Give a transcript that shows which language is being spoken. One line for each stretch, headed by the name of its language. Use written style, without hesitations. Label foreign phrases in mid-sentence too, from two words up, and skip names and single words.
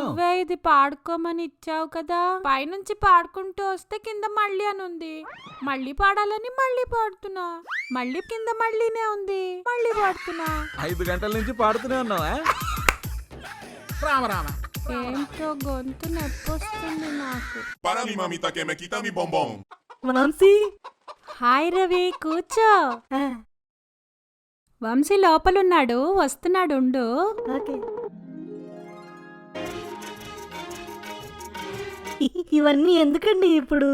Telugu: నువ్వే ఇది పాడుకోమని ఇచ్చావు కదా. పైనుంచి పాడుకుంటూ వస్తే కింద మళ్ళీ అని ఉంది. మళ్ళీ పాడాలని మళ్ళీ పాడుతున్నా. మళ్ళీ కింద మళ్ళీనే ఉంది, మళ్ళీ పాడుతున్నా. 5 గంటల నుంచి పాడుతూనే ఉన్నావా? రామ. ఏంటో గొంతు నొప్పొస్తుంది నాకు.
Spanish: Para mi mamita que me quita mi bombón.
Telugu: వంశీ. హాయ్ రవి, కూర్చో. వంశీ లోపలున్నాడు, వస్తున్నాడు, ఉండు. ఓకే. ఇవన్నీ ఎందుకండి ఇప్పుడు?